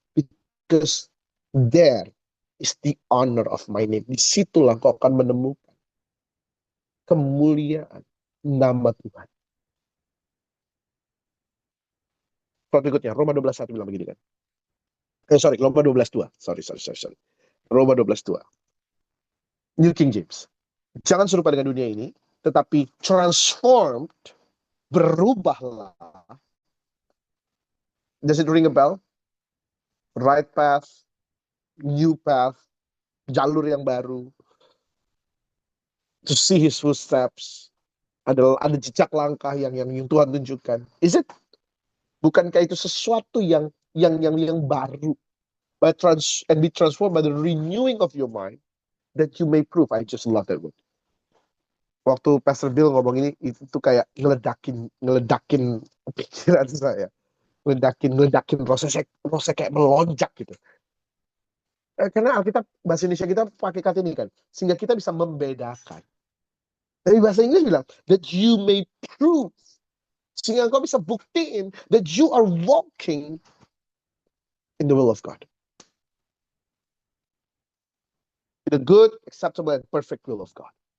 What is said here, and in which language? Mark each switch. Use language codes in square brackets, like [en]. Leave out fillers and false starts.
[en] Because there is the honor of my name. [id] Disitulah kau akan menemukan kemuliaan nama Tuhan. Kalau berikutnya, Roma 12:1 bilang begini kan. Roma 12:2. Sorry. Roma 12:2. New King James. Jangan serupa dengan dunia ini, tetapi transformed, berubahlah. [en] Does it ring a bell? Right path, new path, [id] jalur yang baru. [en] To see his footsteps. [id] Ada jejak langkah yang Tuhan tunjukkan. [en] Is it? [id] Bukankah itu sesuatu yang baru? [en] And be transformed by the renewing of your mind, that you may prove. I just love that word. [id] Waktu Pastor Bill ngomong ini, itu kayak ngeledakin pikiran saya. Ngeledakin proses kayak melonjak gitu. Karena Alkitab, bahasa Indonesia kita pakai kata ini kan, sehingga kita bisa membedakan. Tapi bahasa Inggris bilang, [en] that you may prove. [id] Sehingga engkau bisa buktiin [en] that you are walking in the will of God. The good, acceptable, and perfect will of God.